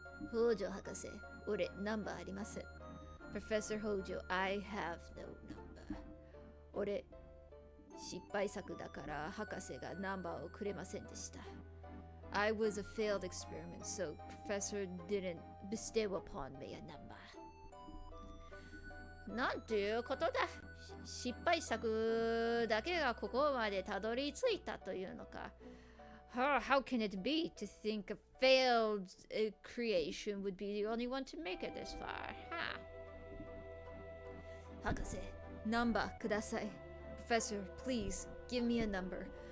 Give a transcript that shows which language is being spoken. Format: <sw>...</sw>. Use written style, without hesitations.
<ja>北条博士俺ナンバーありません</ja> <en>Professor Hojo, I have no number.</en> <ja>俺、失敗作だから博士がナンバーをくれませんでした。</ja> <en>I was a failed experiment, so Professor didn't bestow upon me a number.</en> <ja>なんていうことだ。失敗作だけがここまでたどり着いたというのか。</ja> <en>How can it be to think a failed creation would be the only one to make it this far? Huh?</en> <ja>博士、ナンバーください。</ja> <en>Professor, please give me a number.</en>